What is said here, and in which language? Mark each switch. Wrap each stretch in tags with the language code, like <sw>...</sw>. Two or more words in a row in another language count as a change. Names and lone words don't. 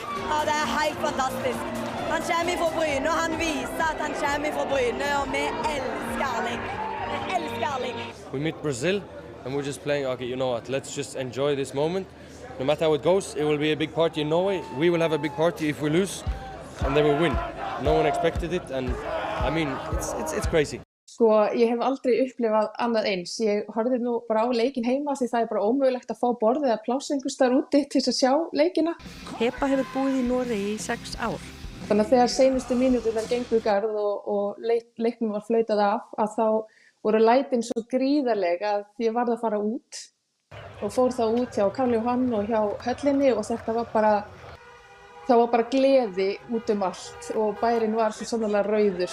<no>Ja, det helt fantastisk. Han kommer fra Bryne, og han viser at han kommer fra Bryne, og vi elsker Erling. Vi elsker Erling.</no> <en>We meet Brazil, and we're just playing, okay, you know what, let's just enjoy this moment. No matter how it goes, it will be a big party in Norway. We will have a big party if we lose, and they will win. No one expected it, and I mean, it's crazy.</en> <is>Sko, ég hef aldrei upplifað annað eins. Ég horfði nú bara á leikinn heima því það bara ómögulegt að fá borðið eða pláss einhvers staðar úti til að sjá leikina. Heba hefur búið í Noregi í 6 ár. Þannig að þegar seinustu mínúturnar gengu í garð og leiknum var flautað af, að þá voru lætin svo gríðarleg að ég varð að fara út og fór þá út hjá Karl Johan og hjá höllinni og þetta var bara gleði út allt og bærinn var svo sannarlega rauður.</is>